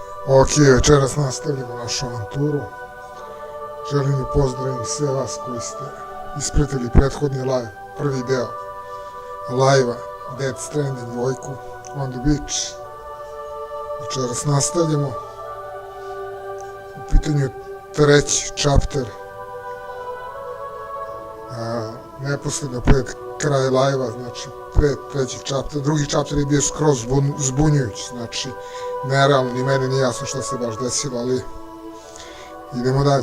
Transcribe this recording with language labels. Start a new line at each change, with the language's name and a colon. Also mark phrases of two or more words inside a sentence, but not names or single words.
Serbian: Ok, večeras nastavljamo našu avanturu. Želim da pozdravim sve vas koji ste ispratili prethodni live, prvi deo live-a Death Stranding 2 on the beach. Večeras nastavljamo. U pitanju treći chapter. Neposredno pred kraj live-a, znači pred treći chapter. Drugi chapter je bio skroz zbunjujući, znači nerealno, ni meni nije jasno šta se baš desilo, ali idemo dalje.